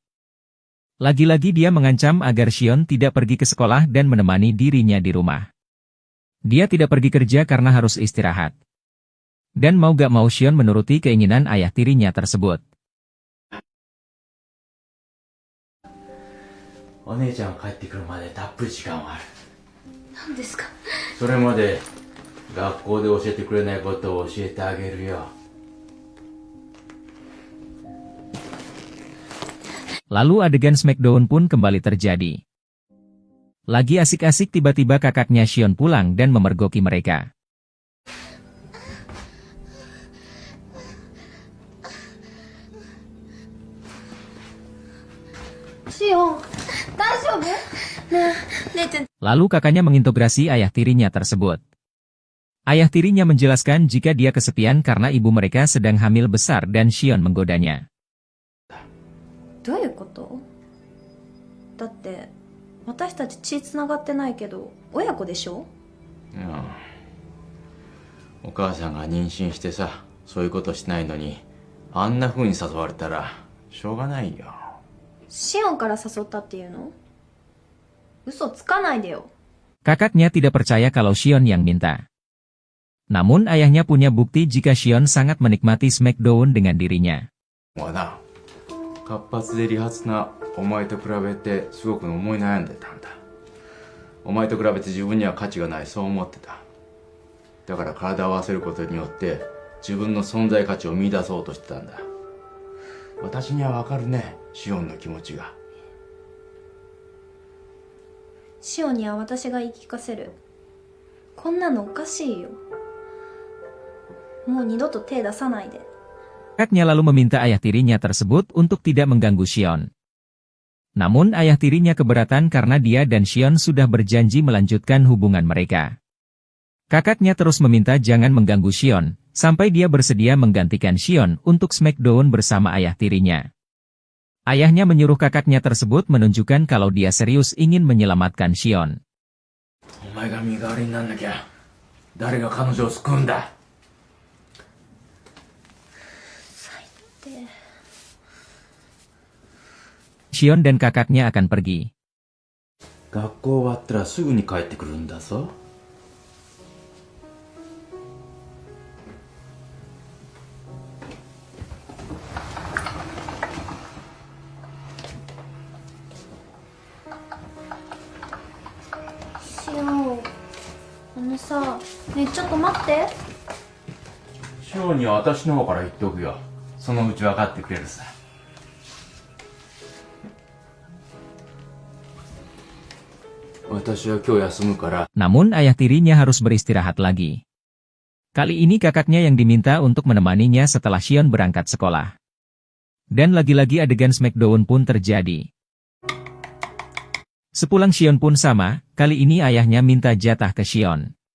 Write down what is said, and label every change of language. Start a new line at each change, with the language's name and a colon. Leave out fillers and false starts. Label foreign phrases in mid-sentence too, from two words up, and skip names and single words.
Indonesian: Lagi-lagi dia mengancam agar Shion tidak pergi ke sekolah dan menemani dirinya di rumah. Dia tidak pergi kerja karena harus istirahat. Dan mau gak mau Shion menuruti keinginan ayah tirinya tersebut.
Japanese: お姉ちゃんが帰ってくるまでたっぷり時間はある。何ですか？それまで学校で教えてくれないことを教えてあげるよ。
Indonesian: Lalu adegan Smackdown pun kembali terjadi. Lagi asik-asik tiba-tiba kakaknya Shion pulang dan memergoki mereka.
Japanese: Shion, daijoubu?
Indonesian: Nah, Nechan. Lalu kakaknya mengintegrasi ayah tirinya tersebut. Ayah tirinya menjelaskan jika dia kesepian karena ibu mereka sedang hamil besar dan Shion menggodanya.
Japanese: どういうこと？だって私たち血つながってないけど親子でしょ？うん。お母さんが妊娠してさ、そういうことしないのに、あんな風に誘われたらしょうがないよ。シオンから誘ったっていうの？嘘つかないでよ。
Indonesian: Kakaknya tidak percaya kalau Shion yang minta. Namun ayahnya punya bukti jika Shion sangat menikmati Smackdown dengan dirinya.
Japanese: もうな、活発で利発なお前と比べてすごく思い悩んでたんだ。お前と比べて自分には価値がない、そう思ってた。だから体を合わせることによって自分の存在価値を見出そうとしてたんだ。私にはわかるね、シオンの気持ちが。シオンには私が言い聞かせる。こんなのおかしいよ。もう二度と手出さないで。
Indonesian: Kakaknya lalu meminta ayah tirinya tersebut untuk tidak mengganggu Shion. Namun ayah tirinya keberatan karena dia dan Shion sudah berjanji melanjutkan hubungan mereka. Kakaknya terus meminta jangan mengganggu Shion, sampai dia bersedia menggantikan Shion untuk Smackdown bersama ayah tirinya. Ayahnya menyuruh kakaknya tersebut menunjukkan kalau dia serius ingin menyelamatkan Shion.
Japanese: お前が身代わりになんなきゃ、誰が彼女を救うんだ。
Indonesian: Shion dan kakaknya akan pergi.
Japanese: 学校終わったらすぐに帰ってくるんだぞ。シオン、さ、ねえちょっと待って。シオンには私の方から言っておくよ。そのうち分かってくれるさ。私は今日休むから。
Indonesian: Namun ayah tirinya harus beristirahat lagi. Kali ini kakaknya yang diminta untuk menemaninya setelah Shion berangkat sekolah. Dan lagi-lagi adegan Smackdown pun terjadi. Sepulang Shion pun sama, kali ini ayahnya minta jatah ke Shion.